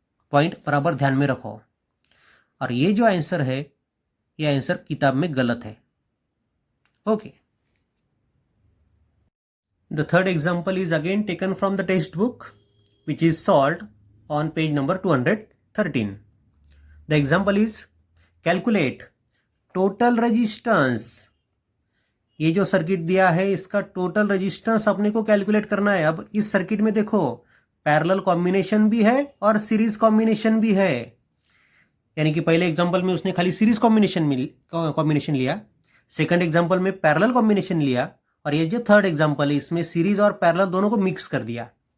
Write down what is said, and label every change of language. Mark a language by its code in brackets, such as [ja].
[hi] Point बराबर ध्यान में रखो, और ये जो आंसर है ये आंसर किताब में गलत है। [en] Okay, the third example is again taken from the text book which is solved on page number 213. The example is calculate total resistance. [hi] ये जो सर्किट दिया है इसका टोटल रेजिस्टेंस अपने को कैलकुलेट करना है। अब इस सर्किट में देखो पैरेलल कॉम्बिनेशन भी है और सीरीज कॉम्बिनेशन भी है, यानी कि पहले एग्जांपल में उसने खाली सीरीज कॉम्बिनेशन लिया, सेकंड एग्जांपल में पैरेलल कॉम्बिनेशन लिया, और ये जो थर्ड एग्जांपल है इसमें सीरीज और पैरेलल दोनों को मिक्स कर दिया।